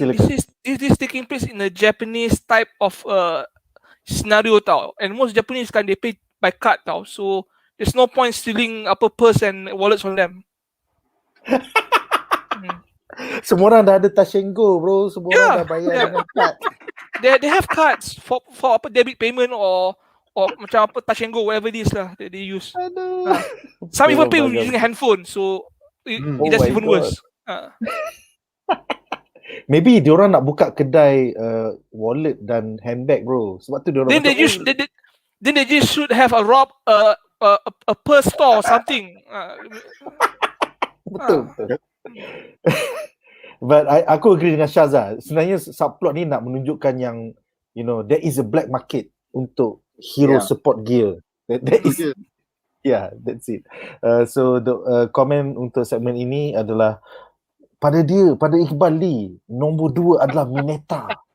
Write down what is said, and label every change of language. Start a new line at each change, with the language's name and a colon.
English: kan, this is taking place in a Japanese type of scenario tau. And most Japanese kan they pay by card tau. So there's no point stealing purse and wallets from them.
Malay: Semua orang dah ada Tashengo bro, semua orang dah bayar dengan kad.
English: They have cards for apa debit payment or
Malay: macam apa
English: Tashengo whatever it is lah that they use. Some even pay using handphone, so that's even worse.
Malay: Maybe diorang nak buka kedai wallet dan handbag bro. Sebab tu diorang
English: Then they just should have a purse store or something.
Malay: Betul. But aku agree dengan Shazza. Sebenarnya subplot ni nak menunjukkan yang
English: there is a black market untuk hero support gear. That is that's it. So the comment
Malay: untuk segmen ini adalah pada Iqbal Lee, nombor 2 adalah Mineta.